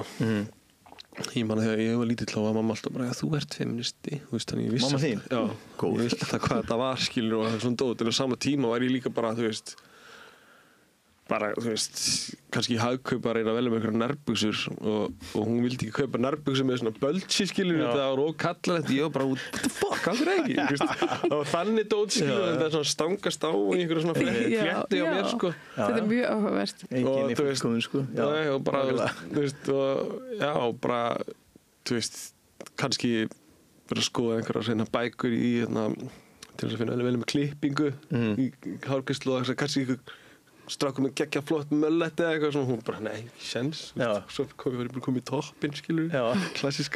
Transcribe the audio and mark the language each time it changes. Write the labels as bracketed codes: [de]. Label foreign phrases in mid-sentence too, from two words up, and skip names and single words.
[is] Ég man þegar ég var lítill þá var mamma alltaf bara, þú ert feministi, þú veist, þannig ég vissi. Mamma þín? Já, ég vissi alltaf hvað þetta var, skilur, og svona dót, en á sama tíma var ég líka bara, þú veist, kannski í Hagkaup að reyna að velja með einhverjar nærbuxur og hún vildi ekki kaupa nærbuxur með svona böltsi, skilur, þetta var ókallalegt, ég var bara út, [en] what the fuck, [is] hvað er ekki, þú veist, það var þannig dót, skilur, en það er svona stangast á í einhverju svona flétti á mér, sko. Þetta er mjög áhugavert. Enginn í fullkomun, sko. Já, og bara, þú veist, og bara, þú veist, kannski vera að skoða einhverjar reyna bækur í, til þess að finna vel með klippingu í hárgreiðslu og kannski strákur með geggja flott mölletti eða eitthvað svona, hún bara, nei, séns, svo komið í toppinn, skilur, klassíska.